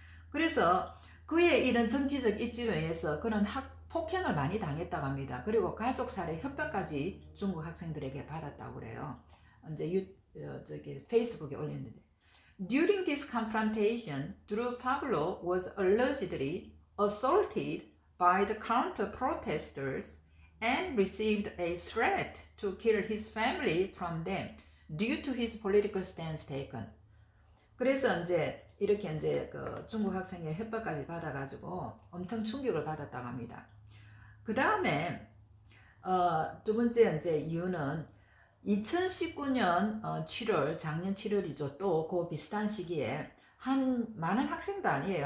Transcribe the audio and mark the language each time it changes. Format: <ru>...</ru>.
<ko>그래서 그의 이런 정치적 입지로 인해서 그는 폭행을 많이 당했다고 합니다. 그리고 가족 살해 협박까지 중국 학생들에게 받았다고 그래요. 이제 페이스북에 올렸는데.</ko> <en>During this confrontation, Drew Pablo was allegedly assaulted by the counter-protesters and received a threat to kill his family from them due to his political stance taken.</en> <ko>그래서 이제 이렇게 이제 그 중국 학생의 협박까지 받아가지고 엄청 충격을 받았다고 합니다. 그 다음에 두 번째 이제 이유는 2019년 7월 작년 7월이죠. 또 그 비슷한 시기에 많은 학생도 아니에요.</ko>